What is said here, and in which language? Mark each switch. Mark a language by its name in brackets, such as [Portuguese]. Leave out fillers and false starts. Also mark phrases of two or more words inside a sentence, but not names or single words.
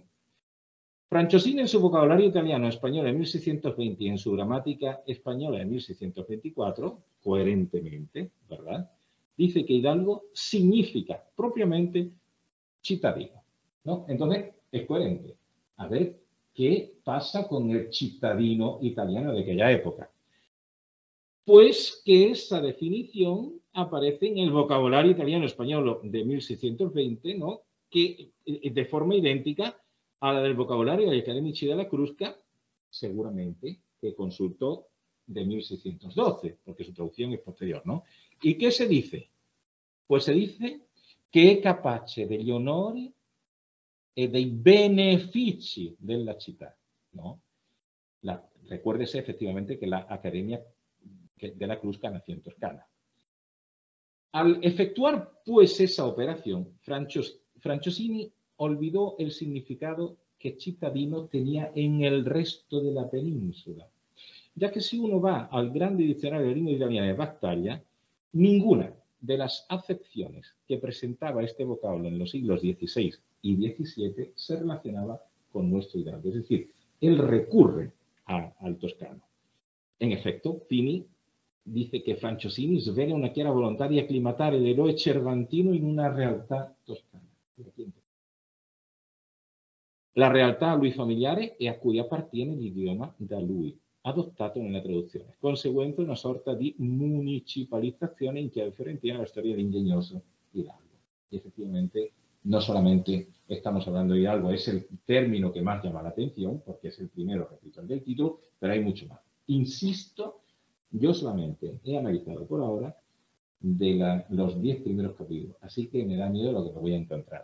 [Spanish] Franciosini en su vocabulario italiano-español de 1620 y en su gramática española de 1624, coherentemente, ¿verdad?, dice que hidalgo significa propiamente cittadino, ¿no? Entonces, es coherente. A ver qué pasa con el cittadino italiano de aquella época. pues que esa definición aparece en el vocabulario italiano-español de 1620, ¿no? Que de forma idéntica a la del vocabulario de Academici della Crusca, seguramente que consultó de 1612, porque su traducción es posterior, ¿no? ¿Y qué se dice? Pues se dice [Italian] che è capace degli onori e dei benefici della città, [Spanish] ¿no? Recuérdese efectivamente que la Academia de la Crusca nació en Toscana. Al efectuar pues esa operación, Franciosini olvidó el significado que cittadino tenía en el resto de la península, ya que si uno va al grande diccionario de lengua italiana de Battaglia, ninguna de las acepciones que presentaba este vocablo en los siglos XVI y XVII se relacionaba con nuestro hidalgo. Es decir, él recurre al toscano. En efecto, Pini dice [Italian] che Franciosini svela una chiara volontà di acclimatare l'eroe cervantino in una realtà toscana. La realtà a lui familiare e a cui appartiene l'idioma da lui adottato nella traduzione, conseguente una sorta di municipalizzazione in chiave fiorentina della storia dell'ingegnoso Hidalgo. [Spanish] Y efectivamente, no solamente estamos hablando de Hidalgo, es el término que más llama la atención, porque es el primero, repito, el del título, pero hay mucho más. Insisto, yo solamente he analizado por ahora de los 10 primeros capítulos, así que me da miedo lo que me voy a encontrar.